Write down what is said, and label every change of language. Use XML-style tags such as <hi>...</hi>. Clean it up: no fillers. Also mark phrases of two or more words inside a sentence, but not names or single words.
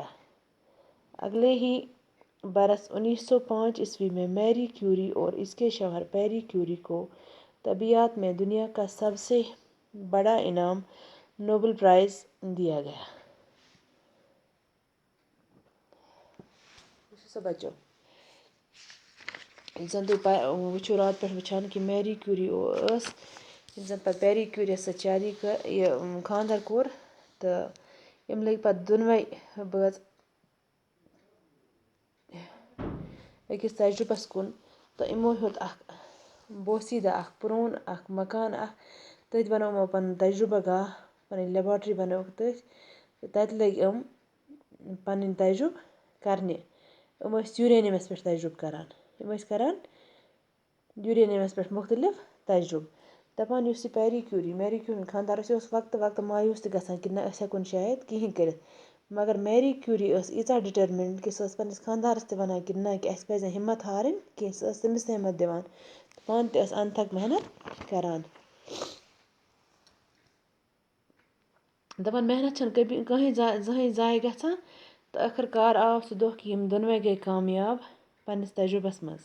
<ur>اگلے ہی برس 1905 میں میری کیوری اور اس کے شوہر پیری کیوری کو طبیعیات میں دنیا کا سب سے بڑا انعام نوبل پرائز دیا گیا۔</ur> <ks>بچوں زن وچھو رات پہ وچھان کہ میری کیوری زن پتہ پیری کیوری ست شادی خاندر کور تو ام لگ پتہ دونوے بٲژ أکِس تجربس کُن تو یمو ہیوٚت اکھ بوسیدہ اکھ پرون اکھ مکان اکھ، تٔتھۍ بنوو یمو پنُن تجربہ گاہ، پنٕنۍ لیبارٹری بنٲوٕکھ تٔتھۍ تہٕ تتہِ لٔگۍ یِم پنٕنۍ تجربہٕ کرنہِ۔ یِم ٲسۍ یوٗرینیمس پٮ۪ٹھ تجربہٕ کران۔ یِم ٲسۍ کران یوٗرینیمس پٮ۪ٹھ مختلف تجربہٕ۔ دپان یُس یہِ میری کیوری ہُنٛد خانٛدار اوس، یہِ اوس وقتہٕ وقتہٕ مایوٗس تہِ گژھان کہ نہ أسۍ ہٮ۪کو نہٕ شاید کِہیٖنۍ کٔرِتھ، مگر میری کیوری ٲس ییٖژاہ ڈِٹرمنڈ کہ سۄ ٲس پنٛنِس خانٛدارس تہِ ونان کہ نہ کہ اَسہِ پزِ نہٕ ہمت ہارٕنۍ کینٛہہ۔ سۄ ٲس تٔمِس تہِ ہمت دِوان، پانہٕ تہِ ٲس انتھک محنت کران۔ دپان محنت چھنہٕ زٕہٕنۍ ضایع گژھان تہٕ ٲخٕر کار آو سُہ دۄہ کہ یِم دۄنوے گٔے کامیاب پنٛنِس تجربس منٛز۔</ks>